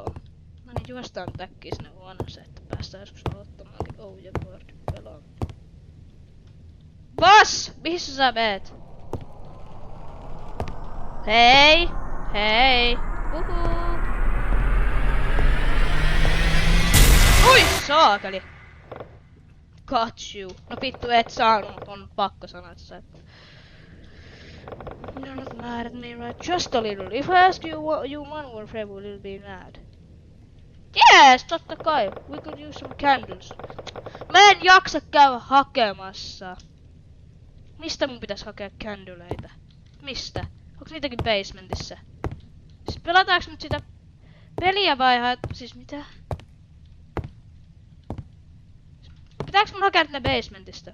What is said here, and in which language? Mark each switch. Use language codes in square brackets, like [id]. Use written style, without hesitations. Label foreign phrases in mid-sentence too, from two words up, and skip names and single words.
[fi] No niin, juostaan täkkiin sinne huoneeseen, että päästään joskus aloittamaankin Ouija board pelaan. Boss! Missä sä meet? Hei! Hei! Uhuu! Ui saakeli! [en] Got you! [fi] No vittu et saanut, on pakko sanoa, että sä et. [en] You're not mad at me, right? Just a little. If I ask you one more favor, will you be mad? Yes, [fi] totta kai. [en] We could use some candles. [fi] Mä en jaksa käydä hakemassa. Mistä mun pitäis hakea candleita? Mistä? Onks niitäkin basementissa? Siis pelataanko nyt sitä peliä vai siis mitä? Pitääks mun hakea ne basementista?